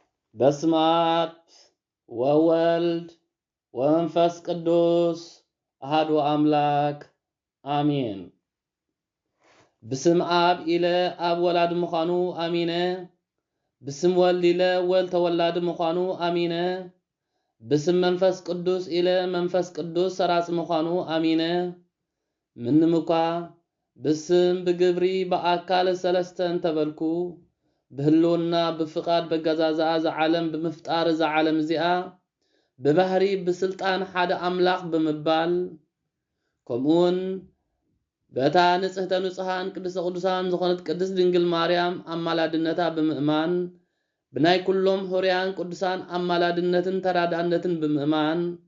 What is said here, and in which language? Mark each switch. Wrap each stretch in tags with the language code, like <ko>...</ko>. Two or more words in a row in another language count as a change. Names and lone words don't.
<gez>በስመ አብ ወወልድ ወመንፈስ ቅዱስ አሐዱ አምላክ አሜን።</gez> <ti>በስም አብ ኢለ አብ ወላድ ምዃኑ አሚነ። በስም ወልድ ኢለ ወልድ ተወላድ ምዃኑ አሚነ። በስም መንፈስ ቅዱስ ኢለ መንፈስ ቅዱስ ሰራጽ ምዃኑ አሚነ። ምንም እኳ በስም በግብሪ በአካል ሰለስተን ተበልኩ በህልውና በፍቃድ በገዛዛ ዘዓለም በመፍጣር ዘዓለም ዚአ በባህሪ በስልጣን ሓደ አምላክ በመባል ከምኡን በታ ንጽሕተ ንጹሃን ቅድስተ ቅዱሳን ዝኾነት ቅድስት ድንግል ማርያም አማላድነታ በምእማን ብናይ ኩሎም ሆርያን ቅዱሳን አማላድነትን ተራዳነትን በምእማን</ti>